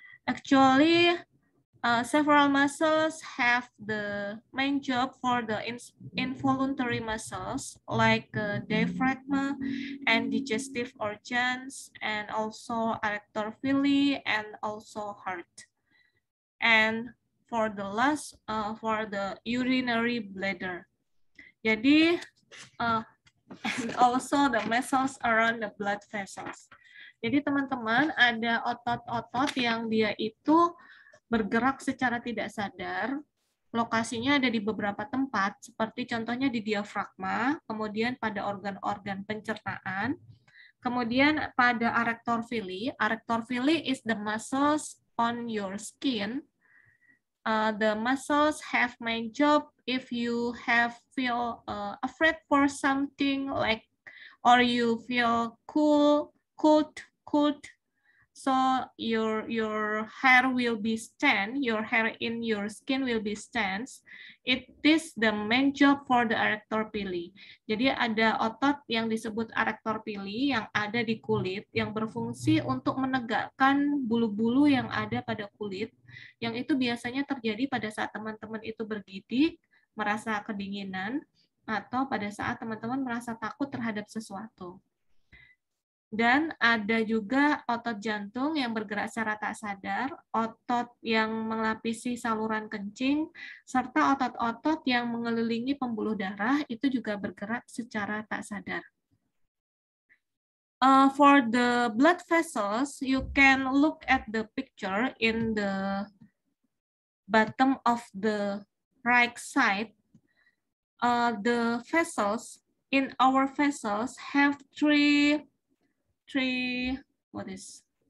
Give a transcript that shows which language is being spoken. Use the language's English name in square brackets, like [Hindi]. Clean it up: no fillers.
[English] Actually, several muscles have the main job for the involuntary muscles, like diaphragm and digestive organs, and also erector pili, and also heart. And for the last, for the urinary bladder. Jadi, and also the muscles around the blood vessels. [Indonesian] Jadi teman-teman ada otot-otot yang dia itu bergerak secara tidak sadar. Lokasinya ada di beberapa tempat, seperti contohnya di diafragma, kemudian pada organ-organ pencernaan, kemudian pada erector pili. [English] Erector pili is the muscles on your skin. The muscles have main job if you feel afraid for something, like, or you feel cold, so your hair will be stand, your hair in your skin will be stands. It is the main job for the erector pili. [Indonesian] Jadi ada otot yang disebut erector pili yang ada di kulit yang berfungsi untuk menegakkan bulu-bulu yang ada pada kulit, yang itu biasanya terjadi pada saat teman-teman itu bergidik, merasa kedinginan, atau pada saat teman-teman merasa takut terhadap sesuatu. Dan ada juga otot jantung yang bergerak secara tak sadar, otot yang melapisi saluran kencing, serta otot-otot yang mengelilingi pembuluh darah itu juga bergerak secara tak sadar. [English] For the blood vessels, you can look at the picture in the bottom of the right side. The vessels in our vessels have three layers.